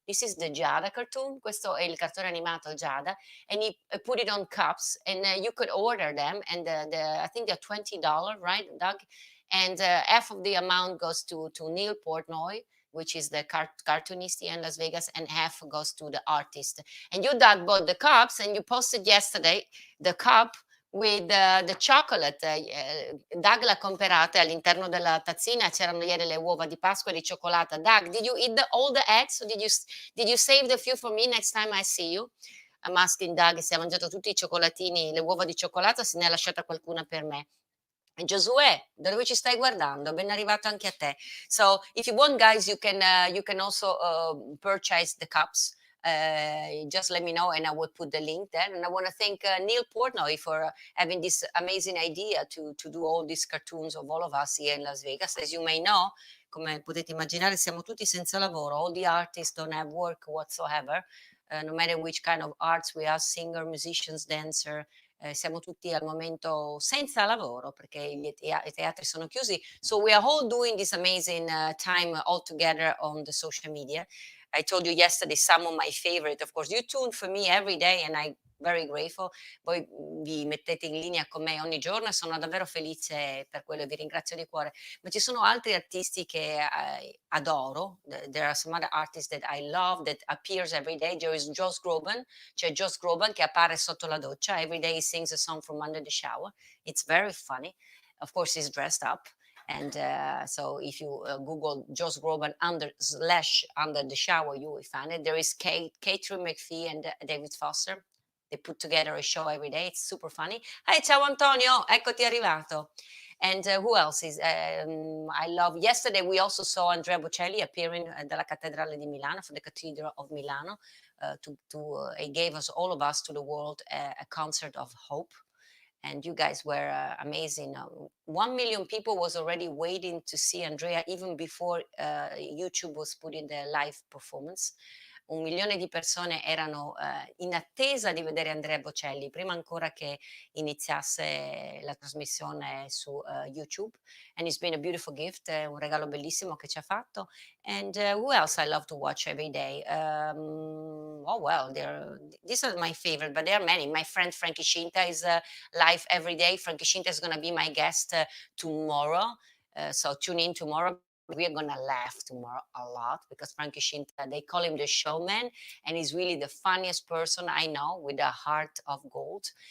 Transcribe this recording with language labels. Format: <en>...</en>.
<en>This is the Giada cartoon.</en> <it>Questo è il cartone animato Giada,</it> <en>and he put it on cups, and you could order them, and I think they're $20, right, Doug? And half of the amount goes to Neil Portnoy, which is the cartoonist here in Las Vegas, and half goes to the artist. And you, Doug, bought the cups, and you posted yesterday the cup with the chocolate.</en> <it>Doug l'ha comperata, all'interno della tazzina c'erano ieri le uova di Pasqua di cioccolata.</it> <en>Doug, did you eat all the eggs? Or did you save the few for me next time I see you? I'm asking</en> <it>Doug se ha mangiato tutti i cioccolatini, le uova di cioccolata, se ne ha lasciata qualcuna per me. E Giosuè, da dove ci stai guardando? Ben arrivato anche a te.</it> <en>So, if you want, guys, you can also purchase the cups. Just let me know and I will put the link there. And I want to thank Neil Portnoy for having this amazing idea to do all these cartoons of all of us here in Las Vegas. As you may know,</en> <it>come potete immaginare, siamo tutti senza lavoro.</it> <en>All the artists don't have work whatsoever. No matter which kind of arts we are, singer, musicians, dancer,</en> <it>siamo tutti al momento senza lavoro perché i teatri sono chiusi.</it> <en>So we are all doing this amazing time all together on the social media. I told you yesterday some of my favorite, of course, you tune for me every day and I very grateful.</en> <it>Voi vi mettete in linea con me ogni giorno e sono davvero felice per quello e vi ringrazio di cuore. Ma ci sono altri artisti che adoro.</it> <en>There are some other artists that I love that appears every day. There is</en> <it>Josh Groban, c'è Josh Groban che appare sotto la doccia.</it> <en>Every day he sings a song from under the shower. It's very funny. Of course, he's dressed up. And so if you Google Josh Groban under the shower, you will find it. There is Catherine McPhee and David Foster. They put together a show every day. It's super funny. Hey,</en> <it>ciao Antonio, eccoti arrivato.</it> <en>And who else is? I love. Yesterday we also saw Andrea Bocelli appearing at</en> <it>dalla Cattedrale di Milano</it> <en>for the Cathedral of Milano. He gave us all of us to the world a concert of hope. And you guys were amazing. 1 million people was already waiting to see Andrea even before YouTube was putting the live performance.</en> <it>1 milione di persone erano in attesa di vedere Andrea Bocelli prima ancora che iniziasse la trasmissione su YouTube.</it> <en>And it's been a beautiful gift,</en> <it>un regalo bellissimo che ci ha fatto.</it> <en>And who else I love to watch every day? Oh well, these are my favorite, but there are many. My friend Frankie Scinta is live every day. Frankie Scinta is going to be my guest tomorrow. So tune in tomorrow. We are going to laugh tomorrow a lot because Frankie Scinta, they call him the showman, and he's really the funniest person I know with a heart of gold.</en>